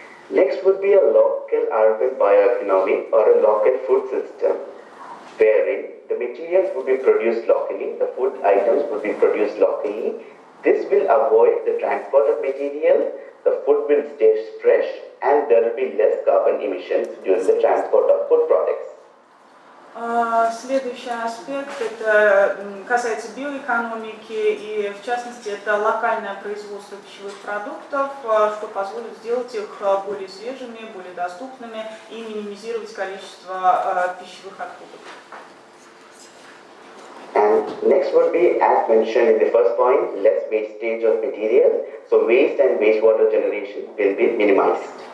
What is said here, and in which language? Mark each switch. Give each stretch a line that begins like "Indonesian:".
English: Next would be a local urban bioeconomy or a local food system, wherein the materials would be produced locally, the food items would be produced locally. This will avoid the transport of material, the food will stay fresh, and there will be less carbon emissions during the transport of food products.
Russian: Следующий аспект это касается биоэкономики и в частности это локальное производство пищевых продуктов, что позволит сделать их более свежими, более доступными и минимизировать количество пищевых отходов.
English: And next would be, as mentioned in the first point, less wastage of materials. So waste and wastewater generation will be minimized.